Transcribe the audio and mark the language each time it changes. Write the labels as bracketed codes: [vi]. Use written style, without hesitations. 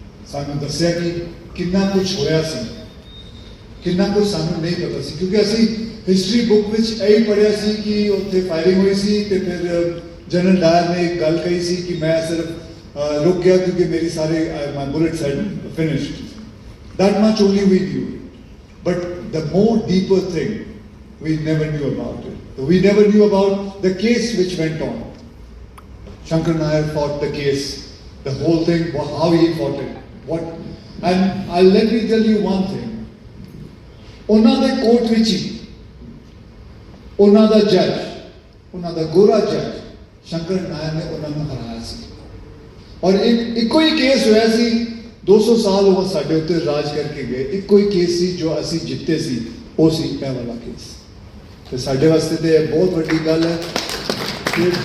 [pa] ਸਾਨੂੰ ਦੱਸਿਆ ਕਿ ਕਿੰਨਾ ਕੁਝ ਹੋਇਆ ਸੀ ਕਿੰਨਾ ਕੁਝ ਸਾਨੂੰ ਨਹੀਂ ਪਤਾ ਸੀ ਕਿਉਂਕਿ ਅਸੀਂ ਹਿਸਟਰੀ ਬੁੱਕ ਵਿੱਚ ਇਹ ਪੜ੍ਹਿਆ ਸੀ ਕਿ ਉੱਥੇ ਫਾਇਰਿੰਗ ਹੋਈ ਸੀ ਤੇ ਫਿਰ ਜਨਰਲ ਡਾਇਰ ਨੇ ਇੱਕ ਗੱਲ ਕਹੀ ਸੀ ਕਿ ਮੈਂ ਸਿਰਫ ਰੁਕ ਗਿਆ ਕਿਉਂਕਿ ਮੇਰੀ ਸਾਰੇ [en] My bullets had finished that much only we knew but the more deeper thing we never knew about it. We never knew about the case which went on. Shankar Nair fought the case, the whole thing, how he fought it. And let me tell you one thing. [pa] ਉਹਨਾਂ ਦੇ court ਵਿੱਚ ਹੀ ਉਹਨਾਂ ਦਾ ਜੱਜ ਉਹਨਾਂ ਦਾ ਗੋਰਾ ਜੱਜ ਸ਼ੰਕਰ ਨਾਇਰ ਨੇ ਉਹਨਾਂ ਨੂੰ ਹਰਾਇਆ ਸੀ ਔਰ ਇੱਕੋ ਹੀ ਕੇਸ ਹੋਇਆ ਸੀ 200 ਸਾਲ ਉਹ ਸਾਡੇ ਉੱਤੇ ਰਾਜ ਕਰਕੇ ਗਏ ਇੱਕੋ ਹੀ ਕੇਸ ਸੀ ਜੋ ਅਸੀਂ ਜਿੱਤੇ ਸੀ ਉਹ ਸੀ ਇਹ ਵਾਲਾ ਕੇਸ ਤੇ ਸਾਡੇ ਵਾਸਤੇ ਤੇ ਇਹ ਬਹੁਤ ਵੱਡੀ ਗੱਲ ਹੈ ਕਿ